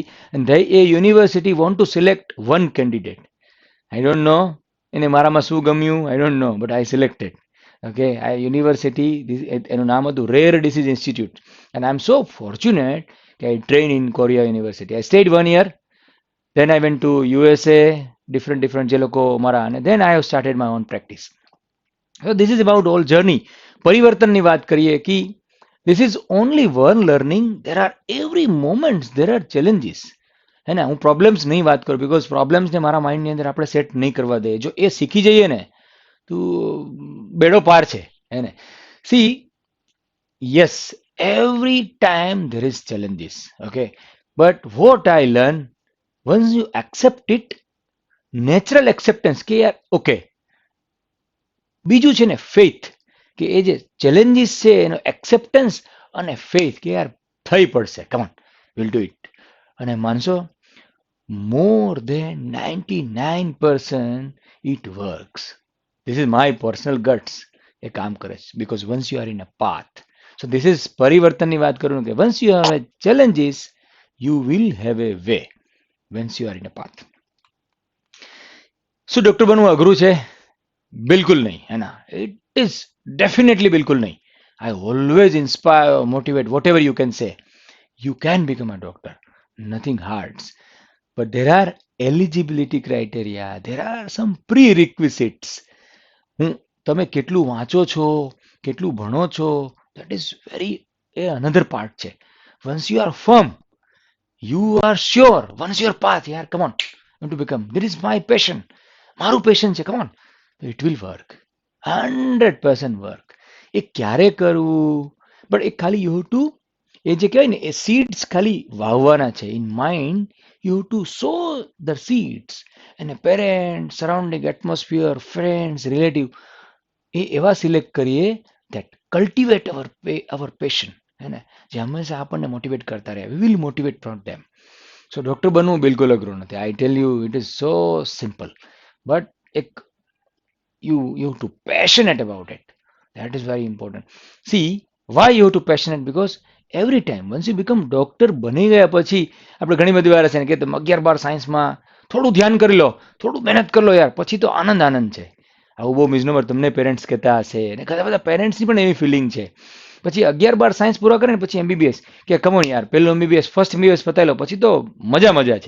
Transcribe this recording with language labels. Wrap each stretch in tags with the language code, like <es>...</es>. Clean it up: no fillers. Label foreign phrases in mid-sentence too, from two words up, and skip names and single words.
<en>And a university want to select one candidate. I don't know</en> <gu>એને મારામાં શું ગમ્યું,</gu> <en>I don't know, but I selected. ઓકે,</en> <gu>આ યુનિવર્સિટી એનું નામ હતું</gu> <en>રેર ડિસીઝ ઇન્સ્ટિટ્યૂટ, and I am so fortunate કે I train in કોરિયા યુનિવર્સિટી. I stayed 1 year, then I went to USA, different</en> <gu>જે લોકો મારા, અને</gu> <en>then I have started my own practice. So this is about all journey.</en> <gu>પરિવર્તનની વાત કરીએ કે</gu> <en>this is only one learning. There are every moments there are challenges.</en> <gu>હે ને, હું પ્રોબ્લેમ્સ નહીં વાત કરું, બીકોઝ પ્રોબ્લેમ્સને મારા માઇન્ડની અંદર આપણે સેટ નહીં કરવા દઈએ. જો એ શીખી જઈએ ને તો બેડો પાર છે. હે ને, સી,</gu> <en>yes, every time there is challenges. Okay, but what I learn, once you accept it, natural acceptance</en> <gu>કે યાર</gu> <en>ઓકે.</en> <gu>બીજું છે ને ફેથ, કે એ જે ચેલેન્જીસ છે એનો એક્સેપ્ટન્સ અને ફેથ કે યાર થઈ પડશે,</gu> <en>come on will do it.</en> <gu>અને માનશો,</gu> <en>more than 99% it works. This is my personal guts.</en> <gu>એ કામ કરે છે</gu> <en>because once you are in a path. So this is</en> <gu>પરિવર્તનની વાત કરું કે</gu> <en>once you have a challenges, you will have a way once you are in a path.</en> <gu>શું ડૉક્ટર બનવું અઘરું છે? બિલકુલ નહીં. હે ના,</gu> <en>it is definitely</en> <gu>બિલકુલ નહીં.</gu> <en>I always inspire, motivate, whatever you can say. You can become a doctor. Nothing hard. But there are eligibility criteria. There are some prerequisites.</en> <gu>તમે કેટલું વાંચો છો, કેટલું ભણો છો,</gu> <en>that is very another part છે. Once you are firm, you are sure, once your path, yaar, come on, I want to become. This is my passion.</en> <gu>મારું પેશન છે,</gu> <en>come on. It will work. 100% work.</en> <gu>એ ક્યારે કરવું? બટ એ ખાલી</gu> <en>you to,</en> <gu>એ જે કહેવાય ને, એ સીડ્સ ખાલી વાવવાના છે.</gu> <en>In mind you to sow the seeds, અને parent, surrounding atmosphere, friends, relative,</en> <gu>એ એવા સિલેક્ટ કરીએ</gu> <en>that cultivate our passion.</en> <gu>હે ને, જે હંમેશા આપણને મોટિવેટ કરતા રહે.</gu> <en>We will motivate from them. So doctor</en> <gu>બનવું બિલકુલ અઘરું નથી.</gu> <en>I tell you, it is so simple. બટ એક you have to passionate about it. That is very important. See, why you have to passionate? Because every time once you become doctor</en> <gu>બની ગયા પછી આપણે ઘણી બધી વાર છે ને કે તમે 11-12 સાયન્સમાં થોડું ધ્યાન કરી લો, થોડું મહેનત કરી લો યાર, પછી તો આનંદ આનંદ છે. આવું બહુ મિસનોમર તમને પેરેન્ટ્સ કહેતા હશે, અને ઘણા બધા પેરેન્ટ્સની પણ એવી ફિલિંગ છે. પછી 11-12 સાયન્સ પૂરા કરે ને પછી એમબીબીએસ, કે કમોન યાર, પહેલું એમબીબીએસ,</gu> <en>first MBBS</en> <gu>પતાવી લો, પછી તો મજા છે.</gu>